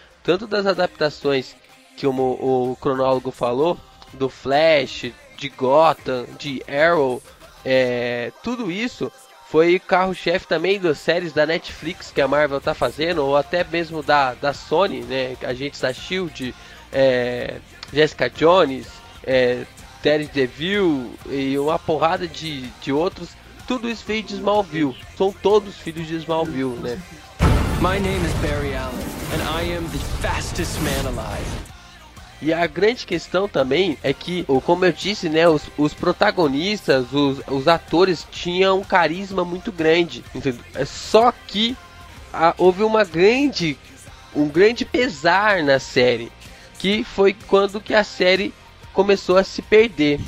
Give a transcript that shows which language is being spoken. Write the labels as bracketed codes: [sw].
[pt] Tanto das adaptações que o cronólogo falou, do Flash, de Gotham, de Arrow, tudo isso foi carro-chefe também das séries da Netflix que a Marvel tá fazendo, ou até mesmo da Sony, né, Agentes da S.H.I.E.L.D., Jessica Jones, Daredevil e uma porrada de outros, tudo isso veio de Smallville, são todos filhos de Smallville, né. [en] My name is Barry Allen, and I am the fastest man alive. [pt] E a grande questão também é que, como eu disse, né, os protagonistas, os atores tinham um carisma muito grande. Entendeu? Só que houve um grande pesar na série, que foi quando que a série começou a se perder.